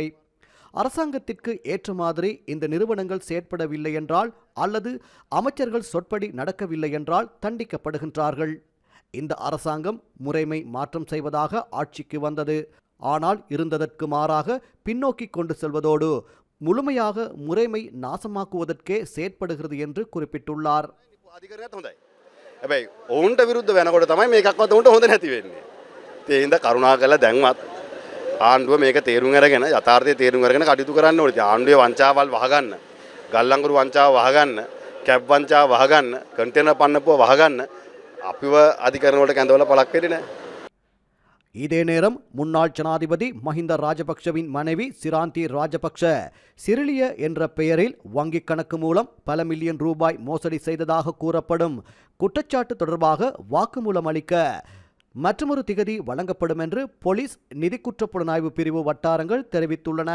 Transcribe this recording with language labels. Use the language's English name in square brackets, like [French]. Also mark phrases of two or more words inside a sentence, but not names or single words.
[Tamil] அரசாங்கத்திற்கு ஏற்ற மாதிரி இந்த நிறுவனங்கள் செயற்படவில்லை என்றால் அல்லது அமைச்சர்கள் சொற்படி நடக்கவில்லை என்றால் தண்டிக்கப்படுகின்றார்கள். இந்த அரசாங்கம் முறைமை மாற்றம் செய்வதாக ஆட்சிக்கு வந்தது. ஆனால் இருந்ததற்கு மாறாக பின்னோக்கி கொண்டு செல்வதோடு முழுமையாக முறைமை நாசமாக்குவதற்கே செயற்படுகிறது என்று குறிப்பிட்டுள்ளார். [Sinhala] හැබැයි ඔවුන්ට විරුද්ධ වෙනකොට තමයි මේකක්වත් උන්ට හොඳ නැති වෙන්නේ. ඒ හින්දා කරුණාකරලා දැන්වත් ආණ්ඩුව මේක තේරුම් අරගෙන යථාර්ථය තේරුම් අරගෙන කටයුතු කරන්න ඕනේ. ආණ්ඩුවේ වංචාවල් වහගන්න, ගල්ලංගුරු වංචාව වහගන්න, කැබ් වංචාව වහගන්න, කන්ටේනර් පන්නපුව වහගන්න අපිව අධිකරණ වලට කැඳවලා පළක් වෙන්නේ නැහැ. [Tamil] இதே நேரம் முன்னாள் ஜனாதிபதி மஹிந்த ராஜபக்ஷவின் மனைவி சிராந்தி ராஜபக்ஷ சிறிலிய என்ற பெயரில் வங்கிக் கணக்கு மூலம் பல மில்லியன் ரூபாய் மோசடி செய்ததாக கூறப்படும் குற்றச்சாட்டு தொடர்பாக வாக்குமூலம் அளிக்க மற்றொரு திகதி வழங்கப்படும் என்று போலீஸ் நிதி குற்றப்புலனாய்வு பிரிவு வட்டாரங்கள் தெரிவித்துள்ளன.